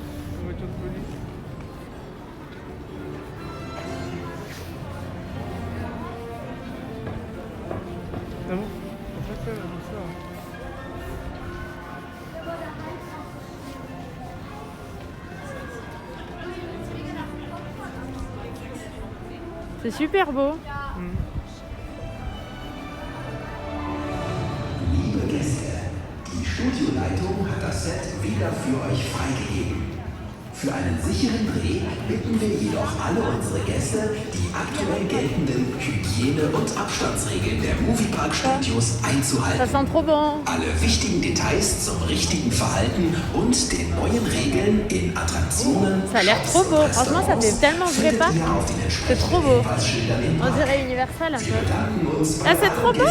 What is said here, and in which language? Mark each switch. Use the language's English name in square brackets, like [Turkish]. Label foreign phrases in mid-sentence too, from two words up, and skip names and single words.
[French] Voiture de police. Ah bon? En fait, elle a dit ça. C'est super beau. [German] Liebe Gäste, die Studioleitung hat das Set wieder für euch freigegeben. Für einen sicheren Dreh bitten wir jedoch alle unsere Gäste, die aktuell geltenden Hygiene- und Abstandsregeln der Moviepark-Studios [French] Ça [German] einzuhalten. [French] sent trop bon. [German] Alle wichtigen Details zum richtigen Verhalten und den neuen Regeln in Attraktionen, [French] Ça a l'air trop beau. Franchement, ça fait tellement vrai pas. C'est trop beau. On dirait Universal un peu. Ah, c'est trop beau.